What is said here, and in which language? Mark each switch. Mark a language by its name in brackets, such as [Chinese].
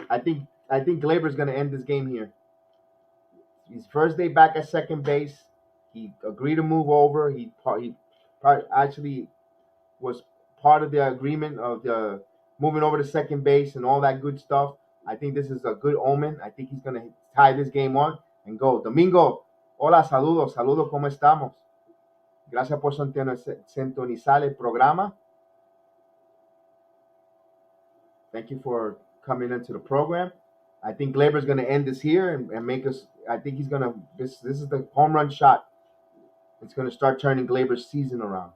[English] I think Gleyber's going to end this game here. His first day back at second base. He agreed to move over. He actually was part of the agreement of the moving over to second base and all that good stuff. I think this is a good omen. I think he's going to tie this game on and go. [Spanish] Domingo, hola, saludos, ¿cómo estamos? Gracias por sintonizar el programa. [English] Thank you for coming into the program. I think Gleyber's going to end this here and make us. I think he's going to. This is the home run shot. It's going to start turning Gleyber's season around.